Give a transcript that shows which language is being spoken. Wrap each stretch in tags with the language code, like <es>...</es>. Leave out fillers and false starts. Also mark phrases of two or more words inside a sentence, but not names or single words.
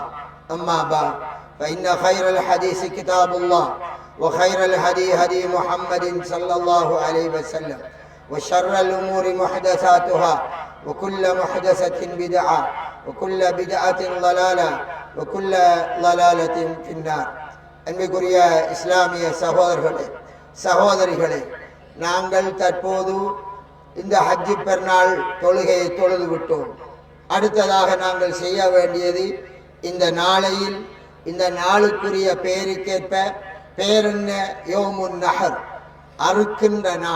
<ar>أما بعد فإن خير الحديث كتاب الله وخير الهدي هدي محمد صلى الله عليه وسلم وشر الأمور محدثاتها وكل محدثة بدعة وكل بدعة ضلالة وكل ضلالة في النار.</ar> <ta>அன்பிற்குரிய இஸ்லாமிய சகோதரிகளே, நாங்கள் தற்போது இந்த ஹஜ்ஜி பெருநாள் தொழுகையை தொழுது விட்டோம். அடுத்ததாக நாங்கள் செய்ய வேண்டியது, இந்த நாளையில் இந்த நாளுக்குரிய பெயருக்கேற்ப பேரென்ன</ta> <ar>يوم النحر,</ar> <ta>அறுக்கின்ற நாள்.</ta>